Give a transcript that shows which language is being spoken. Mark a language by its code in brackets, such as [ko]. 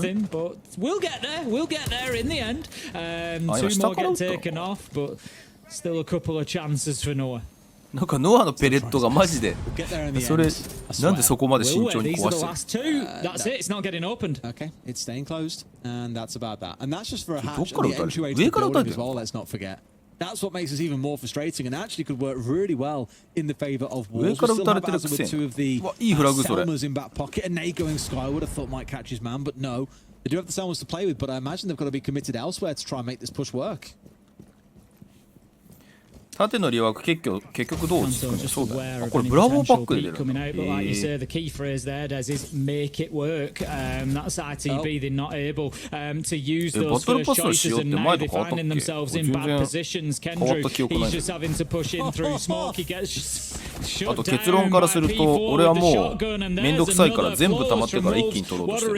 [en] But we'll get there in the end. Two more get taken off, but still a couple of chances for Noah. [ja] なんかノアのペレットがマジでそれなんでそこまで慎重に壊してる。 [en] That's it. It's not getting opened. Okay, it's staying closed, and that's about that. And that's just for a hatch. [ja] どっから撃たれる？上から撃たれてる。 [en] Let's not forget. That's what makes us even more frustrating, and actually could work really well in the favor of Wolves. We still have Azza with two of the Selmas in back pocket, and Nate going skyward. I thought might catch his man, but no. They do have the Selmas to play with, but I imagine they've got to be committed elsewhere to try and make this push work. [ja] 縦のリワーク結局どうですかね。そうだ。これブラボーパックで出る。 [en] The key phrase there, Des, is make it work. That's ITB. They're not able to use those first choices, and now they're finding themselves in bad positions. Kendrew, he's just having to push in through smoke. He gets shut down. [ja] あと結論からすると、俺はもうめんどくさいから全部溜まってから一気に取ろうとしてる。